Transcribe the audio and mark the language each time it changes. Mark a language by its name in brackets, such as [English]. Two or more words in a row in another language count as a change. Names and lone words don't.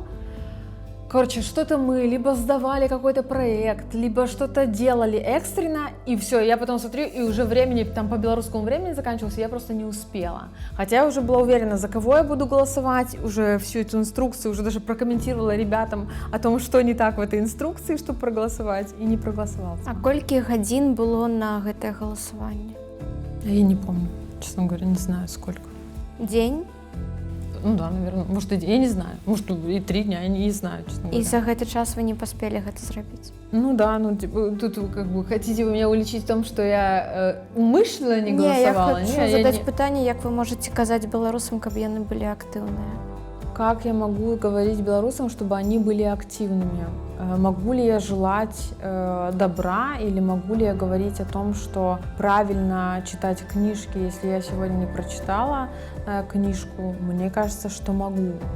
[Russian] Короче, что-то мы либо сдавали какой-то проект, либо что-то делали экстренно, и все, я потом смотрю, и уже времени, там по белорусскому времени заканчивалось, я просто не успела. Хотя я уже была уверена, за кого я буду голосовать, уже всю эту инструкцию, уже даже прокомментировала ребятам о том, что не так в этой инструкции, чтобы проголосовать, и не проголосовала. [Belarusian] А колькі гадзін было на гэтае галасаванне? [Russian] Я не помню, честно говоря, не знаю сколько. [Belarusian] Дзень? [Russian] Ну да, наверное, может, я не знаю, может, и 3 дня, я не знаю, честно говоря. [Belarusian] І за гэты час вы не паспелі гэта зрабіць? [Russian] Ну да, ну типа, тут как бы хотите вы меня уличить в том, что я умышленно не голосовала? [Belarusian] Не, я хочу задать пытанне, як вы можете казаць беларусам, каб яны былі актыўныя? [Russian] Как я могу говорить белорусам, чтобы они были активными? Могу ли я желать добра или могу ли я говорить о том, что правильно читать книжки, если я сегодня не прочитала книжку? Мне кажется, что могу.